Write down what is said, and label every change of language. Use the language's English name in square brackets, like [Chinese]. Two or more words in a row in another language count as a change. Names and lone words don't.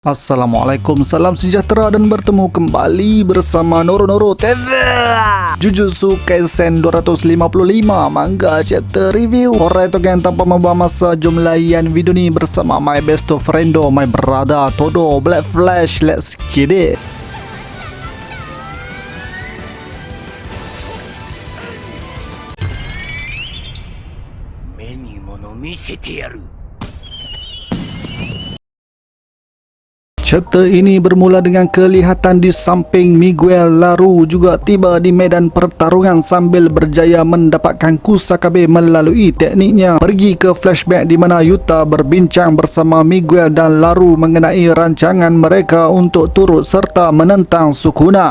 [Malay] Assalamualaikum, salam sejahtera dan bertemu kembali bersama Noro TV. [English] Jujutsu Kaisen 255 manga chapter review. Alright, okay, [Malay] tanpa membuang masa, jom layan video ni bersama [English] my best friendo, my brother Todo Black Flash. Let's get it. [Japanese] 目に物見せてやる。 [Malay] Chapter ini bermula dengan kelihatan di samping Miguel Laru juga tiba di medan pertarungan sambil berjaya mendapatkan Kusakabe melalui tekniknya. Pergi ke flashback di mana Yuta berbincang bersama Miguel dan Laru mengenai rancangan mereka untuk turut serta menentang Sukuna.